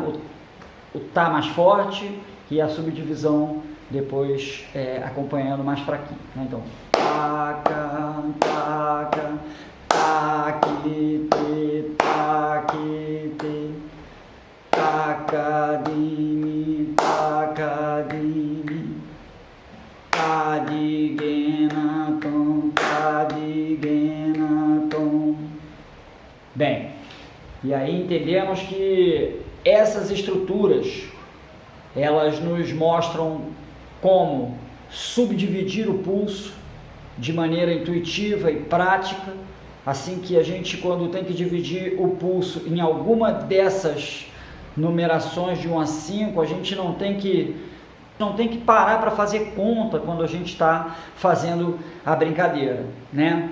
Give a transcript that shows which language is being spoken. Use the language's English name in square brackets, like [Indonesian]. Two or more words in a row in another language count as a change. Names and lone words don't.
[Portuguese] O tá mais forte e a subdivisão depois acompanhando mais fraquinho, né? Então, taca, taca, aqui, te, taca, de mim, taca, de mim, tadigena, tom, tadigena, tom. Bem, e aí entendemos que essas estruturas, elas nos mostram como subdividir o pulso de maneira intuitiva e prática, assim que a gente, quando tem que dividir o pulso em alguma dessas numerações de 1 a 5, a gente não tem que parar para fazer conta quando a gente está fazendo a brincadeira, né?